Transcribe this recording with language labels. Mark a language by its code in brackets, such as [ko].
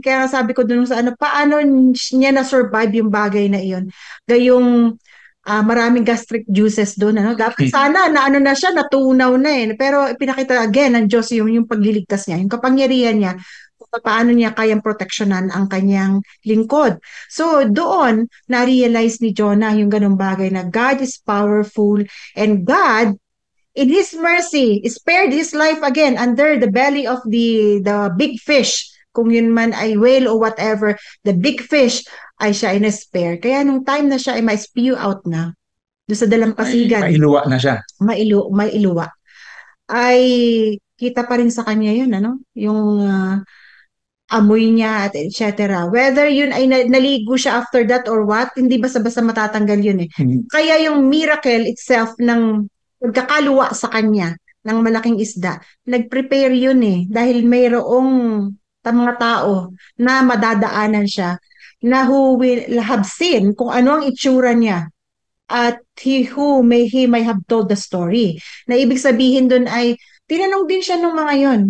[tl] Kaya sabi ko doon sa paano niya na-survive yung bagay na iyon. Gayong maraming gastric juices doon. Dapat sana na siya, natunaw na eh. Pero pinakita again ng Diyos yung pagliligtas niya, yung kapangyarihan niya, kung paano niya kayang proteksyonan ang kanyang lingkod. So doon, na-realize ni Jonah yung ganung bagay na [en] God is powerful and God in His mercy, spared his life again under the belly of the big fish. [tl] Kung yun man ay whale or whatever, the big fish ay siya in-spare. Kaya nung time na siya ay ma-spew out na, doon sa dalampasigan. Mailuwa na siya. Mailuwa. Ay kita pa rin sa kanya yun, yung amoy niya at etc. Whether yun ay naligo siya [en] after that or what, [tl] hindi basta-basta matatanggal yun eh. Kaya yung miracle itself ng pagkakaluwa sa kanya ng malaking isda, nag-prepare yun eh. Dahil mayroong mga tao na madadaanan siya na [en] who will have seen [tl] kung ano ang itsura niya. [en] At he may have told the story. [tl] Na ibig sabihin dun ay, tinanong din siya ng mga yun.